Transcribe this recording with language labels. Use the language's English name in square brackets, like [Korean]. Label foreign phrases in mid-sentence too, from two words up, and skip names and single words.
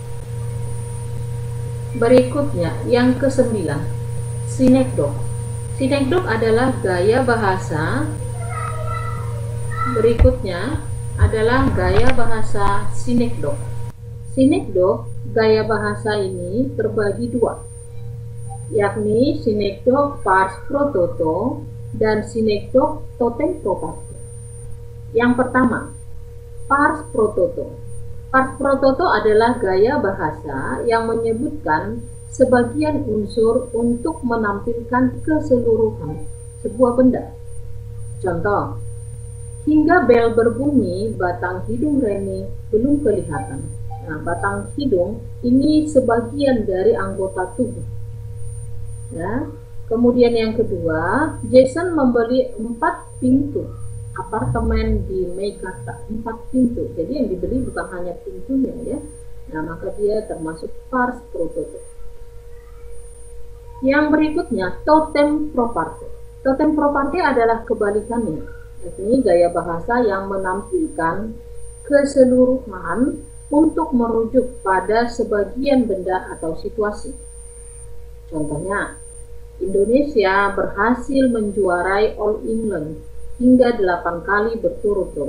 [Indonesian] Berikutnya, yang kesembilan, sinekdok. Sinekdok adalah gaya bahasa. Berikutnya adalah gaya bahasa sinekdok. Sinekdok, gaya bahasa ini terbagi dua, yakni sinekdok [Latin] pars pro toto [Indonesian] dan sinekdok [Latin] totem pro parte. [Indonesian] Yang pertama, [Latin] pars pro toto. Pars pro toto [Indonesian] adalah gaya bahasa yang menyebutkan sebagian unsur untuk menampilkan keseluruhan sebuah benda. Contoh, hingga bel berbunyi, batang hidung Reni belum kelihatan. Nah, batang hidung ini sebagian dari anggota tubuh. Ya. Kemudian yang kedua, Jason membeli 4 pintu apartemen di Meigata, 4 pintu. Jadi yang dibeli bukan hanya pintunya ya. Nah, maka dia termasuk [Latin] pars pro toto. [Indonesian] Yang berikutnya, [Latin] totem pro parte. Totem pro parte [Indonesian] adalah kebalikannya. Ini gaya bahasa yang menampilkan keseluruhan untuk merujuk pada sebagian benda atau situasi. Contohnya, Indonesia berhasil menjuarai All England hingga 8 kali berturut-turut.